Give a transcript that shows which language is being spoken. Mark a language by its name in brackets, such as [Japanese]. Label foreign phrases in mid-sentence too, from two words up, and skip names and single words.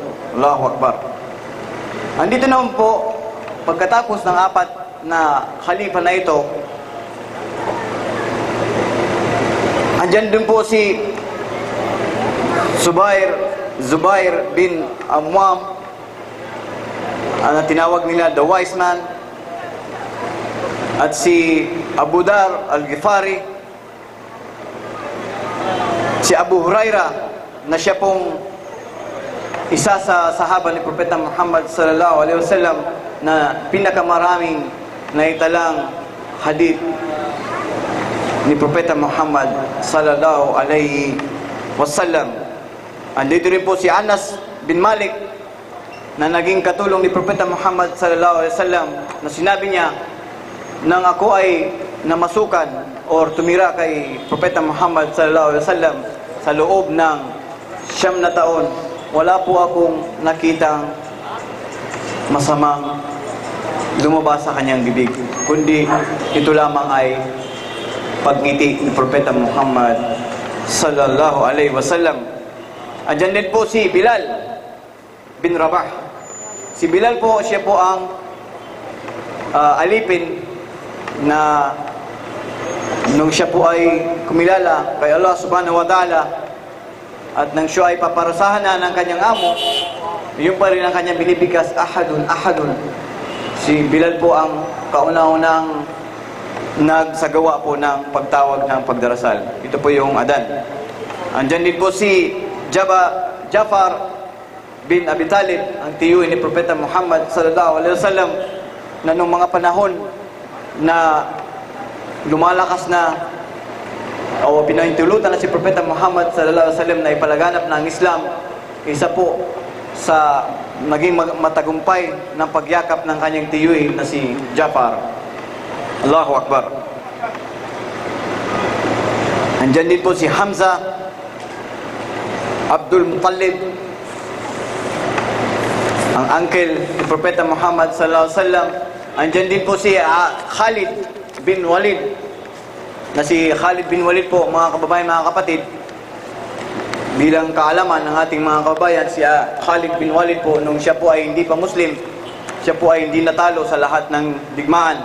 [Arabic] الله أكبر. [Filipino] Andito naman po, pagkatapos ng apat na khalifa na ito, andyan din po si Zubair bin Awwam, na tinawag nila [English] the wise man, [Filipino] at si Abu Dar al-Ghifari, si Abu Huraira, na siya pong isa sa sahaba ni Propeta Muhammad [Arabic] صلى الله عليه وسلم [Filipino] na pinakamaraming naitalang hadith ni Propeta Muhammad [Arabic] صلى الله عليه وسلم. [Filipino] Andito rin po si Anas bin Malik, na naging katulong ni Propeta Muhammad sallallahu [Arabic] عليه وسلم, [Filipino] na sinabi niya, nang ako ay namasukan or tumira kay Propeta Muhammad [Arabic] صلى الله عليه وسلم [Filipino] sa loob ng 9 na taon, wala po akong nakitang masamang lumabas sa kanyang bibig, kundi ito lamang ay pagngiti ni Propeta Muhammad [Arabic] صلى الله عليه وسلم. [Filipino] Andyan din po si Bilal bin Rabah. Si Bilal po, siya po ang alipin na nung siya po ay kumilala kay Allah [Arabic] سبحانه وتعالى, [Filipino] at nang siya ay paparasahan na ng kanyang amo, yun pa rin ang kanyang binibigkas, [Arabic] أحد أحد. [Filipino] Si Bilal po ang kauna-unang nagsagawa po ng pagtawag ng pagdarasal. Ito po yung adan. Andyan din po si Jafar bin Abi Talib, ang tiyuhin ni Propeta Muhammad [Arabic] صلى الله عليه وسلم, [Filipino] na nung mga panahon na lumalakas na o pinahintulutan na si Propeta Muhammad [Arabic] صلى الله عليه وسلم [Filipino] na ipalaganap ng Islam, isa po sa naging matagumpay ng pagyakap ng kanyang tiyuhin na si Jafar. [Arabic] الله أكبر. [Filipino] Andyan din po si Hamza Abdul Muttalib, ang uncle ni Propeta Muhammad [Arabic] صلى الله عليه وسلم. [Filipino] Andyan din po si Khalid bin Walid, na si Khalid bin Walid po, mga kababayan, mga kapatid, bilang kaalaman ng ating mga kababayan, si Khalid bin Walid po, nung siya po ay hindi pa Muslim, siya po ay hindi natalo sa lahat ng digmaan.